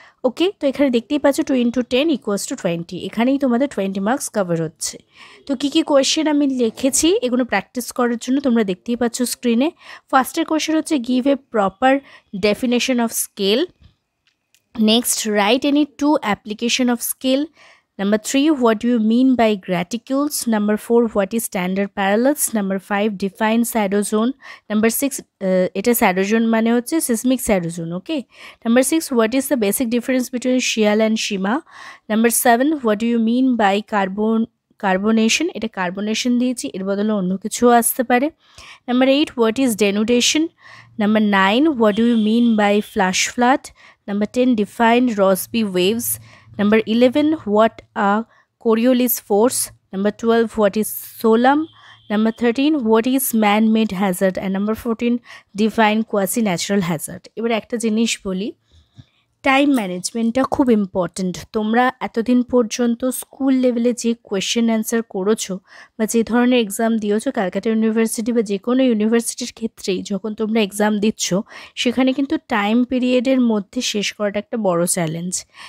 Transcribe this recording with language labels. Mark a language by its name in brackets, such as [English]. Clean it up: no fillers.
[Bangla] ওকে, তো এখানে দেখতেই পাচ্ছ 2 × 10 = 20। এখানেই তোমাদের 20 মার্কস কভার হচ্ছে। তো কী কী কোয়েশ্চেন আমি লিখেছি এগুলো প্র্যাকটিস করার জন্য তোমরা দেখতেই পাচ্ছ স্ক্রিনে। ফার্স্টের কোয়েশ্চেন হচ্ছে [English] Give a proper definition of scale. Next, write any 2 application of scale. Number 3, what do you mean by graticules? Number 4, what is standard parallels? Number 5, define shadow zone. Number 6, এটা shadow zone [Bangla] মানে হচ্ছে [English] seismic shadow zone, okay? Number 6, what is the basic difference between Shial and Shima? Number 7, what do you mean by carbonation? [Bangla] এটা carbonation দিয়েছি, এর বদলে অন্য কিছুও আসতে পারে। [English] Number 8, what is denudation? Number 9, what do you mean by flash flood? Number 10, define Rossby waves. Number 11, what are Coriolis force? Number 12, what is Solum? Number 13, what is man-made hazard? And number 14, define quasi-natural hazard. [Bangla] এবার একটা জিনিস বলি, time ম্যানেজমেন্টটা খুব important. তোমরা এতদিন পর্যন্ত school লেভেলে যে কোয়েশ্চেন অ্যান্সার করেছো বা যে ধরনের এক্সাম দিয়েছো, ক্যালকাটা ইউনিভার্সিটি বা যে কোনো ইউনিভার্সিটির ক্ষেত্রেই যখন তোমরা এক্সাম দিচ্ছ, সেখানে কিন্তু টাইম পিরিয়ডের মধ্যে শেষ করাটা একটা বড় চ্যালেঞ্জ।